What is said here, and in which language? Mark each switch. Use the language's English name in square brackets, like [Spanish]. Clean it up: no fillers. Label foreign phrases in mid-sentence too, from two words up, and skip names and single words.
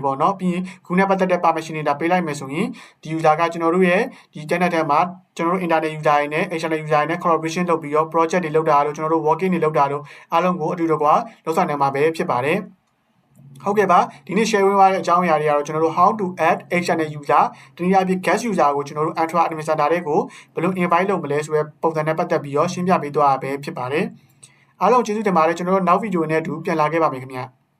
[Burmese] ပေါ့နော်ပြီးရင်ခုနကပတ်သက်တဲ့ permission တွေဒါပေးလိုက်မယ်ဆိုရင်ဒီ user ကကျွန်တော်တို့ရဲ့ဒီ tenant ထဲမှာကျွန်တော်တို့ [English] internet user [Burmese] တွေနဲ့ [English] external user [Burmese] တွေနဲ့ collaboration လုပ်ပြီးတော့ project တွေလုပ်တာလို့ကျွန်တော်တို့ working တွေလုပ်တာလို့အားလုံးကိုအတူတူကလုပ်ဆောင်နိုင်မှာပဲဖြစ်ပါတယ်ဟုတ်ကဲ့ပါဒီနေ့ share ဝင်သွားတဲ့အကြောင်းအရာတွေကတော့ကျွန်တော်တို့ [English] how to add external user [Burmese] တနည်းအားဖြင့် [English] guest user [Burmese] ကိုကျွန်တော်တို့ Entra Administrator တွေကိုဘယ်လို invite လုပ်မလဲဆိုတဲ့ပုံစံနဲ့ပတ်သက်ပြီးတော့ရှင်းပြပေးသွားတာပဲဖြစ်ပါတယ်အားလုံးကျေးဇူးတင်ပါတယ်ကျွန်တော်တို့နောက်ဗီဒီယိုနဲ့အတူပြန်လာခဲ့ပါမယ်ခင်ဗျာ